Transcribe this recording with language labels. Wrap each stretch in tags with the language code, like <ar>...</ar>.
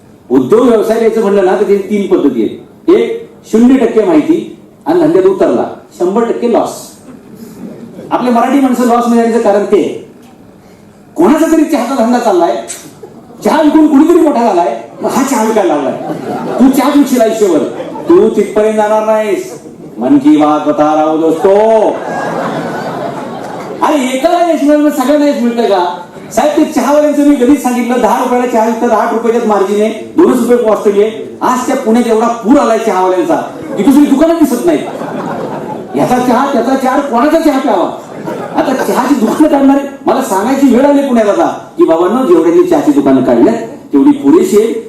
<mr>उद्योग व्यवसाय द्यायचं म्हणलं ना तर ते 3 पद्धती आहेत. एक 0% माहिती आणि धंद्यात उतरला 100% लॉस. आपले मराठी माणसं लॉस मिळण्याचं कारण ते कोणाचा तरी चहाचा धंदा चाललाय, चहा विकून कुणीतरी मोठा झालाय, हा चहा विकायला लागलाय. तू चहा विकशील आयुष्यभर, तू तिथपर्यंत जाणार नाहीस.</mr> <hi>मन की बात बता रहा हूं दोस्तो.</hi> <mr>अरे एकाला यश मिळणं सगळ्यांना यश मिळतं का साहेब? ते चहावाल्यांचं मी कधीच सांगितलं 10 रुपयाला चहा विकतात, 8 रुपयाच्याच मार्जिन आहे, 2 रुपये कॉस्ट आहे. आज त्या पुण्यात एवढा पूर आलाय चहावाल्यांचा की दुसरी दुकानं दिसत नाहीत. याचा चहा त्याचा चहा कोणाचा चहा प्यावा? आता चहाची दुकानं काढणारे मला सांगायची वेळ आली पुण्यात आता की बाबांनो जेवढ्यांनी चहाची दुकानं काढल्यात तेवढी पुरेशी आहे.</mr>